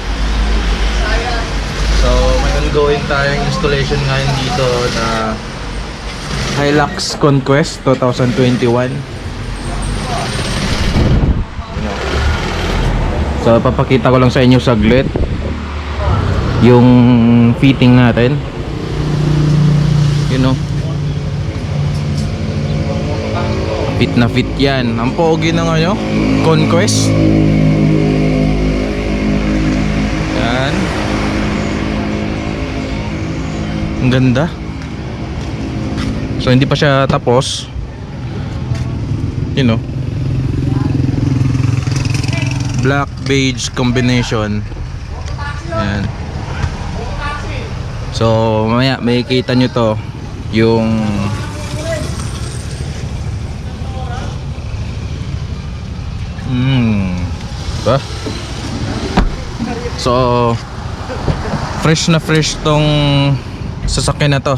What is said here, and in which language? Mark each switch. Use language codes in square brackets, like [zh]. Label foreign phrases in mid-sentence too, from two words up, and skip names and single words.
[tl] So may ongoing tayong installation ngayon dito na Hilux Conquest 2021. So papakita ko lang sa inyo saglit yung fitting natin. [en] You know, [tl] fit na fit yan. Ang pogi ng ano, Conquest. Yan. Ang ganda. So hindi pa siya tapos. [en] You know, black beige combination. [tl] Yan. So mamaya may kita nyo to, yung ba? So fresh na fresh tong sasakyan na to.